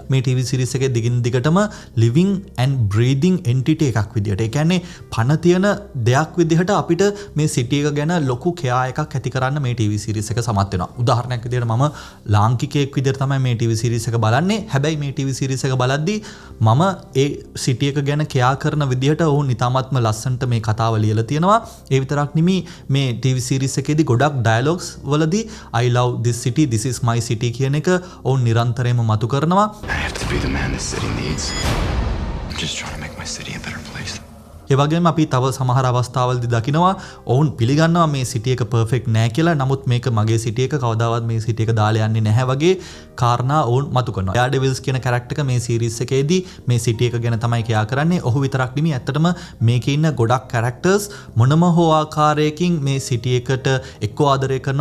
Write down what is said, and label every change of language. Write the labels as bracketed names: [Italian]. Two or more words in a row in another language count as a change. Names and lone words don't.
[Sinhala] මේ [English] TV series [Sinhala] එකේ දිගින් දිගටම [English] living and breathing entity [Sinhala] එකක් විදිහට, ඒ කියන්නේ පණ තියෙන දෙයක් විදිහට අපිට මේ සිටි එක ගැන ලොකු කෙයා එකක් ඇති කරන්න මේ [English] TV series [Sinhala] එක සමත් වෙනවා. උදාහරණයක් විදිහට මම ලාංකිකයෙක් විදිහට තමයි මේ [English] TV series [Sinhala] එක බලන්නේ. හැබැයි මේ [English] TV series [Sinhala] එක බලද්දී මම ඒ සිටි එක ගැන කෙයා කරන විදිහට ඔවුන් ඉතාමත්ම ලස්සනට මේ කතාව ලියලා තියෙනවා. ඒ විතරක් නෙමෙයි මේ [English] TV series [Sinhala] එකේදී ගොඩක් dialogues වලදී [English] I love this city, this is my city [Sinhala] කියන එක ඔවුන් නිරන්තරයෙන්ම මතු කරනවා. [English] I have to be the man this city needs. I'm just trying to make my city a better place. [Sinhala] ඒ වගේම අපි තව සමහර අවස්ථාවලදී දකිනවා ඔවුන් පිළිගන්නවා මේ සිටි එක පර්ෆෙක්ට් නෑ කියලා. නමුත් මේක මගේ සිටි එක කවදාවත් මේ සිටි එක දාලා යන්නේ නැහැ වගේ කාරණා ඔවුන් මතු කරනවා. ඩෙයාර්ඩෙවිල්ස් කියන කැරක්ටර් එක මේ සීරීස් එකේදී මේ සිටි එක ගැන තමයි කියා කරන්නේ. ඔහු විතරක් නෙමෙයි ඇත්තටම මේකේ ඉන්න ගොඩක් කැරක්ටර්ස් මොනම හෝ ආකාරයකින් මේ සිටි එකට එක්ක ආදරය කරනවා.